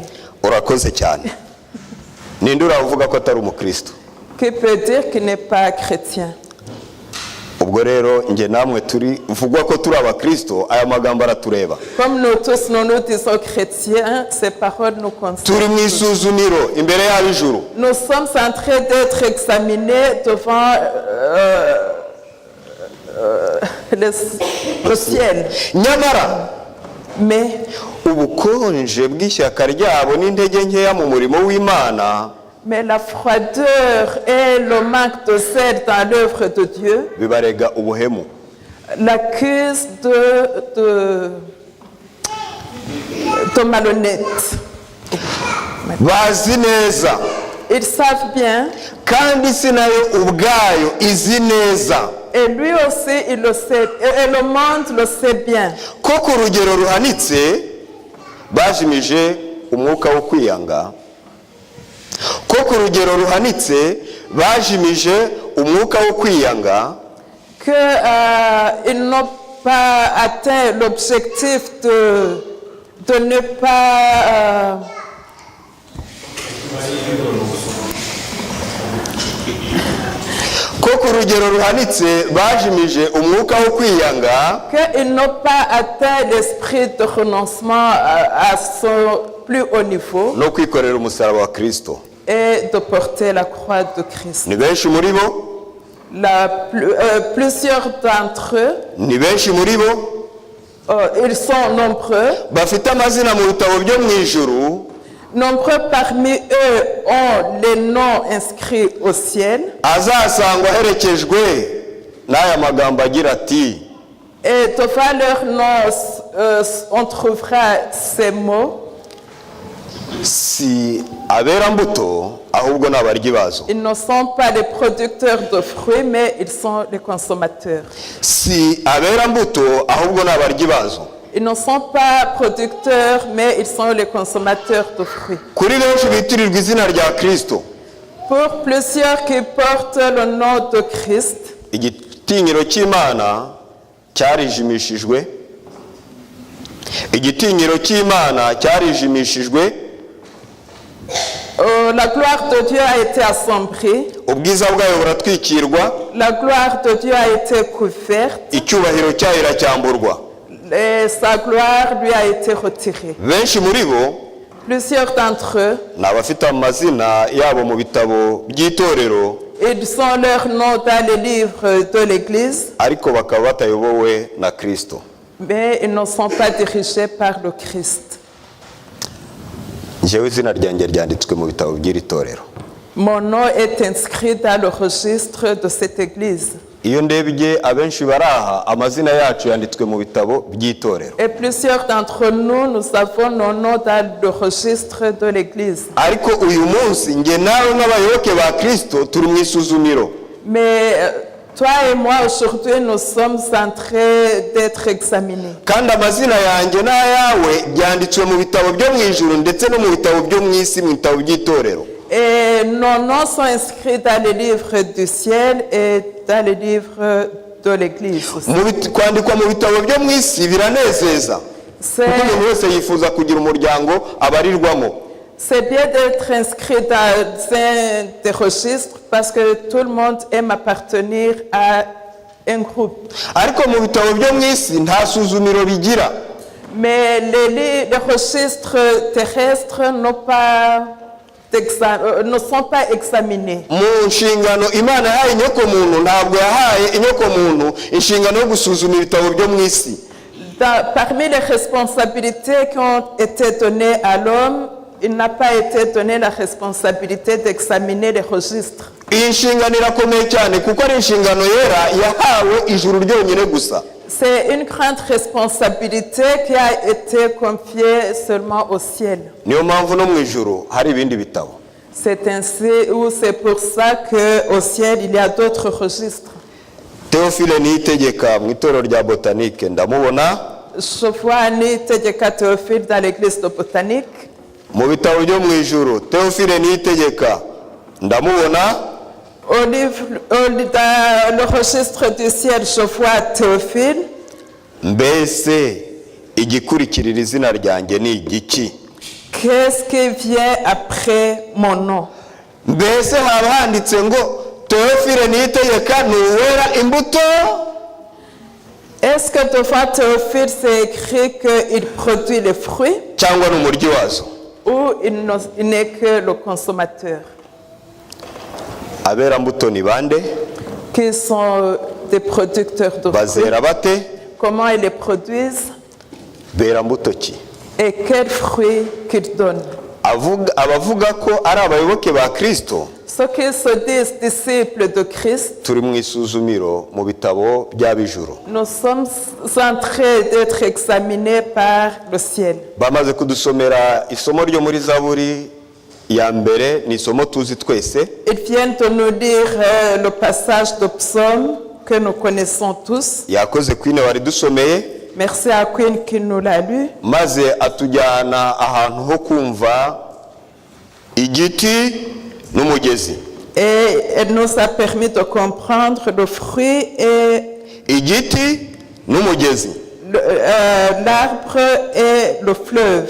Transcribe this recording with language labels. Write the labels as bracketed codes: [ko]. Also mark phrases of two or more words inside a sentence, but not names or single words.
[rw] Urakoze cyane. Ninde uravuga ko atari umukristo? [fr] Qui peut dire qu'il n'est pas chrétien? [rw] Ubwo rero nge namwe turi vugwa ko turi abakristo aya magambo aratureba. [fr] Comme nous tous nous disons chrétiens, ces paroles nous concernent. [rw] Turi mu isuzumiro imbere y'ab'ijuru. [fr] Nous sommes en train d'être examinés devant le ciel. [rw] Nyamara [fr] mais [rw] ubukonje bw'ishyaka ryabo n'intege nkeya mu murimo w'Imana, [fr] mais la froideur et le manque de zèle dans l'œuvre de Dieu [rw] bibarega ubuhemu, [fr] l'accuse de malhonnête. [rw] Bazi neza, [fr] ils savent bien, [rw] kandi isi nayo ubwayo izi neza, [fr] et lui aussi il le sait, et le monde le sait bien, [rw] ko ku rugero ruhanitse bajimije umwuka wo kwiyanga, ko ku rugero ruhanitse bajimije umwuka wo kwiyanga, [fr] que ils n'ont pas atteint l'objectif de ne pas [rw] ko ku rugero ruhanitse bajimije umwuka wo kwiyanga, [fr] qu'ils n'ont pas atteint l'esprit de renoncement à son plus haut niveau [rw] no kwikorera umusaraba wa Kristo, [fr] et de porter la croix de Christ. [rw] Ni benshi muri bo, [fr] plusieurs d'entre eux, [rw] ni benshi muri bo, [fr] ils sont nombreux, [rw] bafite amazina mu bitabo byo mu ijuru, [fr] nombreux parmi eux ont les noms inscrits au ciel, [rw] azasangwa aherekejwe n'aya magambo agira ati, [fr] et devant leur nom on trouvera ces mots: [rw] si abera mbuto ahubwo n'abaryi bazo. [fr] Ils ne sont pas les producteurs de fruits, mais ils sont les consommateurs. [rw] Si abera mbuto ahubwo n'abaryi bazo. [fr] Ils ne sont pas producteurs, mais ils sont les consommateurs de fruits. [rw] Kuri benshi bitirirwa izina rya Kristo, [fr] Pour plusieurs qui portent le nom de Christ, [rw] igitinyiro cy'Imana cyarijimishijwe, igitinyiro cy'Imana cyarijimishijwe, [fr] la gloire de Dieu a été assombrie, [rw] ubwiza bwayo buratwikirwa, [fr] la gloire de Dieu a été couverte, [rw] icyubahiro cyayo iracyamburwa. [fr] et sa gloire lui a été retirée. [rw] Benshi muri bo [fr] Plusieurs d'entre eux, [rw] ni abafite amazina yabo mu bitabo by'itorero, [fr] ils ont leur nom dans les livres de l'Église, [rw] ariko bakaba batayobowe na Kristo. [fr] mais ils ne sont pas dirigés par le Christ. [rw] Njyewe izina ryanjye ryanditswe mu bitabo by'iri torero. [fr] Mon nom est inscrit dans le registre de cette église. [rw] Iyo ndebye abenshi baraha amazina yacu yanditswe mu bitabo by'itorero. [fr] Et plusieurs d'entre nous avons nos noms dans le registre de l'église. [rw] Ariko uyu munsi nge nawe nk'abayoboke ba Kristo turi mu isuzumiro. [fr] Mais toi et moi aujourd'hui nous sommes en train d'être examinés. [rw] Kandi amazina yanjye n'ayawe byanditswe mu bitabo byo mu ijuru ndetse no mu bitabo byo mu isi mu bitabo by'itorero. [fr] Et nos noms sont inscrits dans les livres du ciel et dans les livres de l'Église aussi. [rw] Kwandikwa mu bitabo byo mu isi biranezeza kuko umuntu wese yifuza kugira umuryango abarirwamo. [fr] C'est bien d'être inscrit dans des registres parce que tout le monde aime appartenir à un groupe. [rw] Ariko mu bitabo byo mu isi nta suzumiro bigira. [fr] Mais les registres terrestres ne sont pas examinés. [rw] Mu nshingano Imana yahaye inyokomuntu ntabwo yahaye inyokomuntu inshingano yo gusuzuma ibitabo byo mu isi. [fr] Parmi les responsabilités qui ont été données à l'homme, il n'a pas été donné la responsabilité d'examiner les registres. [rw] Iyi nshingano irakomeye cyane kuko ari inshingano yera yahawe ijuru ryonyine gusa. [fr] C'est une grande responsabilité qui a été confiée seulement au ciel. [rw] Niyo mpamvu no mu ijuru hari ibindi bitabo. [fr] C'est ainsi ou c'est pour ça qu'au ciel il y a d'autres registres. [rw] Théophile Niyitegeka mu itorero rya Botanique ndamubona. [fr] Je vois Niyitegeka Théophile dans l'église de Botanique. [rw] Mu bitabo byo mu ijuru Théophile Niyitegeka ndamubona. [fr] Dans le registre du ciel, je vois Théophile. [rw] Mbese igikurikirira izina ryanjye ni igiki? [fr] Qu'est-ce qui vient après mon nom? [rw] Mbese haba handitse ngo Théophile Niyitegeka ni uwera imbuto? [fr] Est-ce que devant Théophile c'est écrit qu'il produit les fruits? [rw] Cyangwa ni umuryi wazo? [fr] Ou il n'est que le consommateur? [rw] Abera mbuto ni bande? [fr] Qui sont des producteurs de fruits? [rw] Bazera bate? [fr] Comment ils les produisent? [rw] Bera mbuto ki? [fr] Et quels fruits qu'ils donnent? [rw] Abavuga ko ari abayoboke ba Kristo. [fr] Ceux qui se disent disciples de Christ. [rw] Turi mu isuzumiro mu bitabo by'abijuru. [fr] Nous sommes en train d'être examinés par le ciel. [rw] Bamaze kudusomera isomo ryo muri Zaburi ya mbere ni isomo tuzi twese. [fr] Ils viennent de nous lire le passage de Psaume que nous connaissons tous. [rw] Yakoze Queen wari dusomeye. [fr] Merci à Queen qui nous l'a lu. [rw] Maze atujyana ahantu ho kumva igiti n'umugezi. [fr] Et elle nous a permis de comprendre le fruit et [rw] igiti n'umugezi. [fr] L'arbre et le fleuve.